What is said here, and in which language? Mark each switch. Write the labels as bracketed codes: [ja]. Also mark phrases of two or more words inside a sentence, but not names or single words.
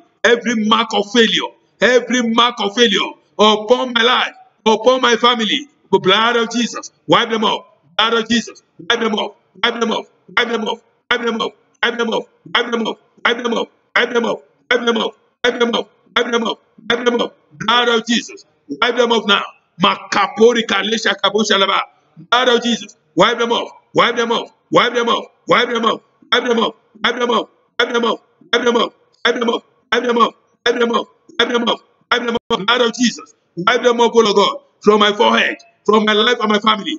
[en] Every mark of failure upon my life, upon my family, the blood of Jesus, wipe them off. Blood of Jesus, wipe them off, wipe them off, wipe them off, wipe them off, wipe them off, wipe them off, wipe them off, wipe them off, wipe them off, wipe them off, wipe them off, wipe them off. Blood of Jesus, wipe them off now. Makapori kalesha kaboshalaba. Blood of Jesus, wipe them off, wipe them off, wipe them off, wipe them off, wipe them off, wipe them off, wipe them off, wipe them off, wipe them off, wipe them off, wipe them off, wipe them off, wipe them off. Blood of Jesus, wipe them off, O Lord God, from my forehead, from my life and my family.